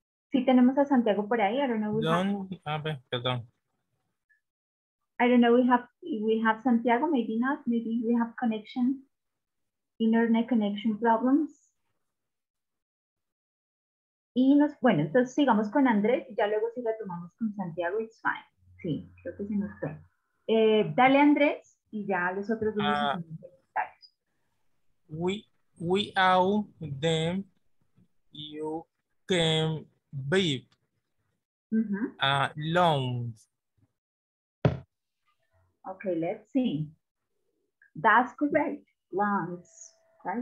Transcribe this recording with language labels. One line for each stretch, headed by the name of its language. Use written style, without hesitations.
Spanish: Sí tenemos a Santiago por ahí.
English: I don't know.
Spanish: Perdón.
English: I don't know. We have Santiago. Maybe not. Maybe we have connection, internet connection problems.
Spanish: Y bueno, entonces sigamos con Andrés. Ya luego si retomamos con Santiago,
English: it's fine.
Spanish: Sí, creo que se nos fue. Dale Andrés y ya los otros dos comentarios.
English: Without them, you can breathe. Lungs. Okay, let's see. That's correct. Lungs, right?